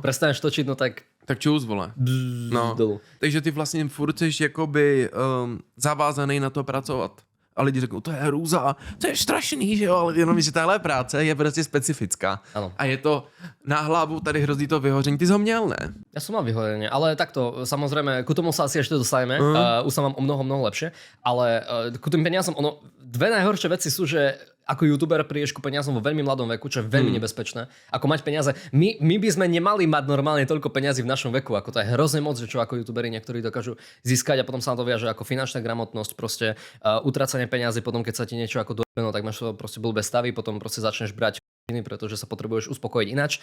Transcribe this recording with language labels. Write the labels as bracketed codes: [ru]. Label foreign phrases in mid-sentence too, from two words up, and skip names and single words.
[sk] Prestaneš točiť, no tak... [cs] Tak čus, vole. No. Takže ty vlastně furt jsi jakoby zavázaný na to pracovat. A lidi řeknou, to je hrůza, to je strašný, že jo, ale jenom, že tahle práce je prostě specifická. Ano. A je to na hlavu, tady hrozí to vyhoření. Ty jsi ho měl, ne? [sk] Ja som mal vyhorenie, ale takto, samozrejme, ku tomu sa asi ešte dostaneme, už sa mám o mnoho lepšie, ale ku tým peniazom, dve najhoršie veci sú, že ako youtuber prídeš ku peniazom vo veľmi mladom veku, čo je veľmi nebezpečné. Ako mať peniaze. My by sme nemali mať normálne toľko peniazy v našom veku, ako to je hrozne moc, že čo ako youtuberi niektorí dokážu získať a potom sa na to viaže ako finančná gramotnosť, proste utracanie peniazy, potom keď sa ti niečo ako no tak máš proste blbé stavy, potom proste začneš brať pretože sa potrebuješ uspokojiť inač.